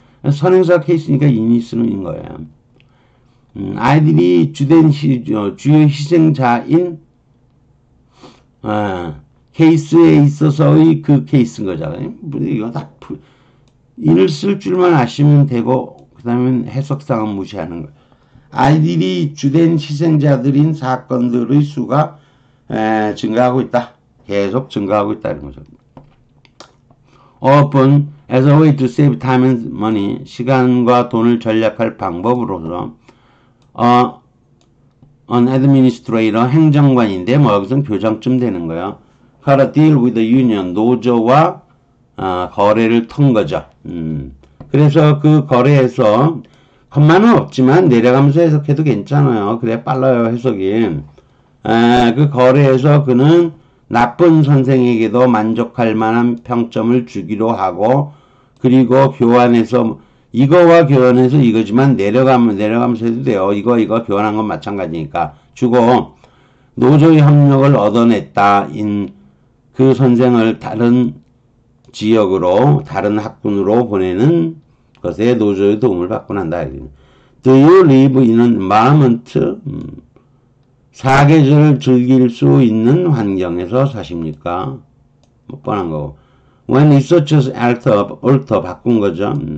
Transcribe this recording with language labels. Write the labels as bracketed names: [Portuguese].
[Korean] 선행사 케이스니까 in이 쓰는 거예요. 아이들이 주요 희생자인 케이스에 있어서의 그 케이스인 거잖아요. 이거 다 in을 쓸 줄만 아시면 되고 그 다음에 해석상은 무시하는 거예요. 아이들이 주된 희생자들인 사건들의 수가 증가하고 있다. 계속 증가하고 있다는 거죠. [English] Often, as a way to save time and money, [Korean] 시간과 돈을 절약할 방법으로서 [English] an administrator, [Korean] 행정관인데 뭐 여기서는 교장쯤 되는 거예요. [English] How to deal with the union, [Korean] 노조와 거래를 턴 거죠. 그래서 그 거래에서 컴마는 없지만 내려가면서 해석해도 괜찮아요. 그래 빨라요 해석이. 그 거래에서 그는 나쁜 선생에게도 만족할 만한 평점을 주기로 하고 그리고 교환해서 이거와 교환해서 이거지만 내려가면서 해도 돼요. 이거 교환한 건 마찬가지니까 주고 노조의 협력을 얻어냈다. 그 선생을 다른 지역으로 다른 학군으로 보내는 것에 노조의 도움을 받고 난다. [English] Do you live in an environment? [Korean] 사계절을 즐길 수 있는 환경에서 사십니까? 뭐 뻔한 거고. [English] When researchers alter [Korean] 바꾼 거죠.